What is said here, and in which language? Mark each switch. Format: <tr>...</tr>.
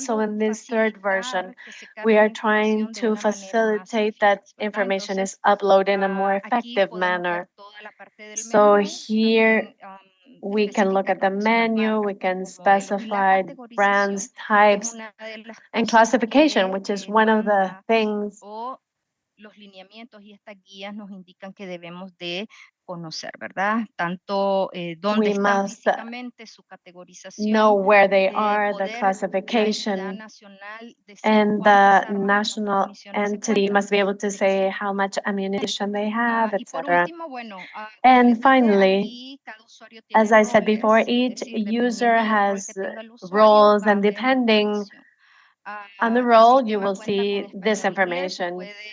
<en>So in this third version, we are trying to facilitate that information is uploaded in a more effective manner. So here we can look at the menu, we can specify brands, types, and classification, which is one of the things</en> <es>los lineamientos y estas guías nos indican que debemos de conocer, ¿verdad? Tanto dónde está físicamente su categorización,</es> <en>know where they are, the classification, and the national entity must be able to say how much ammunition they have, etc. And finally, as I said before, each user has roles, and depending on the role, you will see this information.</en>